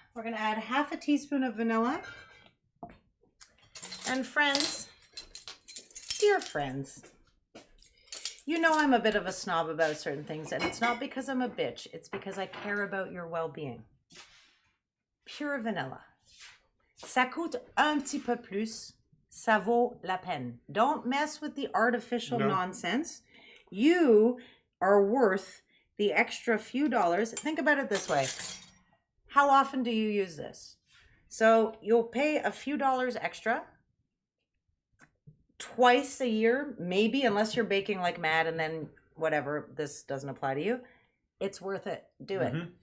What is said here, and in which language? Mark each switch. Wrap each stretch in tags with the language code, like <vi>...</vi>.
<en>We're going to add half a teaspoon of vanilla. And friends, dear friends, you know I'm a bit of a snob about certain things, and it's not because I'm a bitch. It's because I care about your well-being. Pure vanilla.</en> <fr>Ça coûte un petit peu plus. Ça vaut la peine.</fr> <en>Don't mess with the artificial nonsense. You are worth the extra few dollars. Think about it this way. How often do you use this? So you'll pay a few dollars extra twice a year, maybe, unless you're baking like mad and then whatever, this doesn't apply to you. It's worth it. Do it.</en>